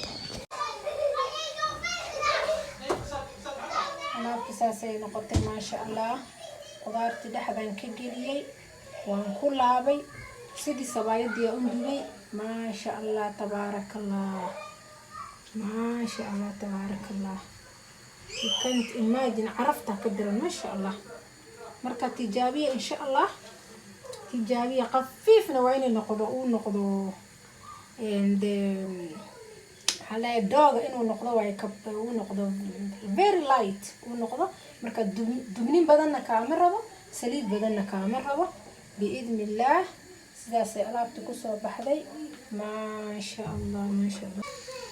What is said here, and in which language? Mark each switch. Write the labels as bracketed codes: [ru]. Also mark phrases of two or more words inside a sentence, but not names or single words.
[so] alaabta saasay noqotay [ar] ما شاء الله. [so] qudaartii dhexdaan ka geliyey waan ku laabay sidii sabaayadii aan u dubay. [ar] ما شاء الله تبارك الله. ما شاء الله تبارك الله. [en] you can't imagine [so] carafta ka diran [ar] ما شاء الله. [so] marka tijaabiya [ar] إن شاء الله. [so] tijaabiya qafiifna waa inay noqdo uu noqdo and halay dog inuu noqdo way ka uu noqdo [en] very light [so] uu noqdo. marka dubnin badanna kaama rabo saliid badanna kaama rabo biidnillah. sidaas ay alaabta ku soo baxday [ar] ما شاء الله ما شاء الله.